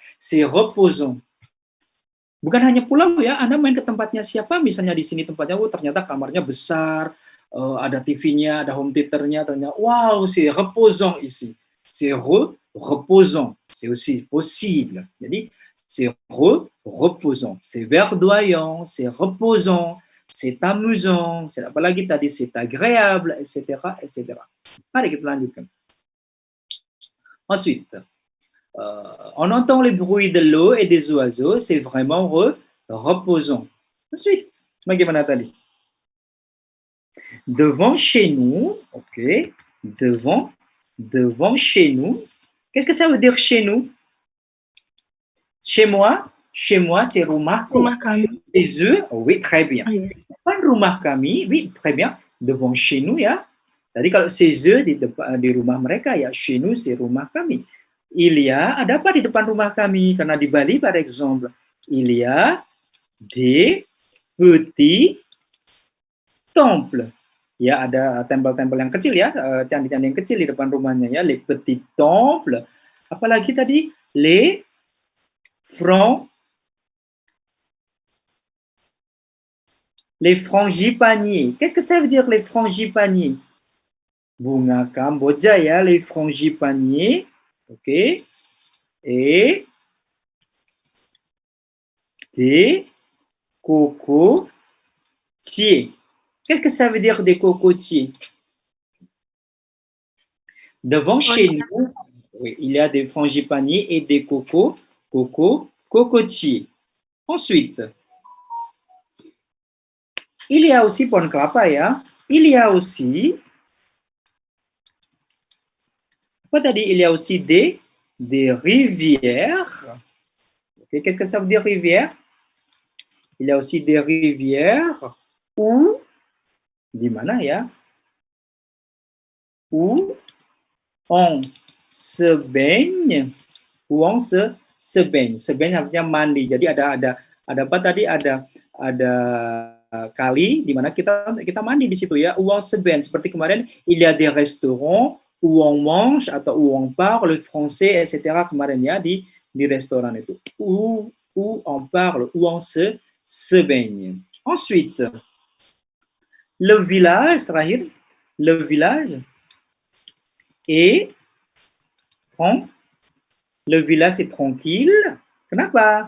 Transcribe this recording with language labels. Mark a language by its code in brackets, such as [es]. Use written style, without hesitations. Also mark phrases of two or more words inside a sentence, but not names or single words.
[fr] C'est reposant. [id] Bukan hanya pulau ya, Anda main ke tempatnya siapa, misalnya di sini tempatnya, ternyata kamarnya besar, ada TV-nya, ada [en] home theater- [id] nya, ternyata, [fr] wow, c'est reposant ici. C'est reposant, c'est aussi possible. Jadi, c'est reposant, c'est verdoyant, c'est reposant, c'est amusant, c'est [id] apa lagi tadi, [fr] c'est agréable, etc., etc. [id] Mari kita lanjutkan. [fr] Ensuite, on entend les bruits de l'eau et des oiseaux, c'est vraiment reposant. Ensuite, [id] bagaimana tadi? [fr] Devant chez nous, ok, devant chez nous. Qu'est-ce que ça veut dire chez nous? Chez moi, c'est rumahku. [id] Rumah kami. [fr] Chez eux, oui, très bien. [id] Oh, iya. Depan rumah kami, [fr] oui, très bien. Devant chez nous, [id] ya. Tadi kalau [fr] chez eux [id] di rumah mereka, ya, chez nous, c'est rumah kami. [fr] Il y a, [id] ada apa di depan rumah kami? Karena di Bali, [fr] par exemple, il y a des petits temples. [id] Ya, ada tempel-tempel yang kecil ya, candi-candi yang kecil di depan rumahnya ya, [fr] les petits temples. [id] Apalagi tadi, [fr] les frangipaniers. Qu'est-ce que ça veut dire les frangipaniers? [id] Bunga Kamboja ya, [fr] les frangipaniers. Ok. Et des cocotiers. Qu'est-ce que ça veut dire des cocotiers? Devant chez nous, oui, il y a des frangipaniers et des cocotiers. Ensuite, il y a aussi [id] pohon kelapa ya. [fr] Il y a aussi [id] apa tadi? [fr] Il y a aussi des rivières. Okay, qu'est-ce que ça veut dire rivière? Il y a aussi des rivières où [id] di mana ya? [fr] Où on se baigne, où on se baigne. Se baigne [id] artinya mandi. Jadi ada apa tadi? Ada kali di mana kita mandi di situ ya. [fr] Où on se baigne. [id] Seperti kemarin, [fr] il y a des restaurants où on mange atau où on parle français, etc. [id] Kemarin ya di restoran itu. [fr] Où on parle, où on se baigne. Ensuite, le village, terakhir, le village est le village est tranquille. [id] Kenapa?